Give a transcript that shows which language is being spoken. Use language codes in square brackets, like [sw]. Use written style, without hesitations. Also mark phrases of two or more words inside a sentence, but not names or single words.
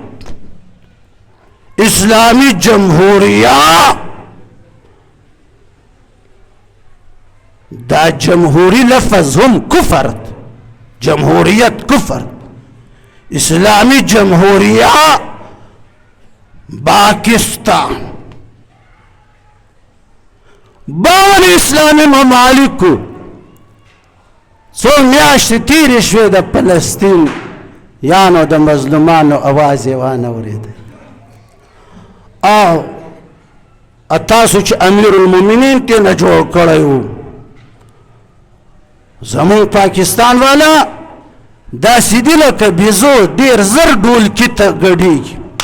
[ps] اسلامی جمهوریه دا جمهوری لفظ هم کفر جمهوریت کفر اسلامی جمهوریه پاکستان 52 اسلامی ممالکو څو میاشتې تیرې شوې د فلسطین یانو د مظلومانو اواز یې وانه اورېده او تاسو چې امیر المؤمنین ترېنه جوړ کړی و زمونږ پاکستان والا داسې دي لکه بیزو ډېر زر ډولکي ته ګډېږي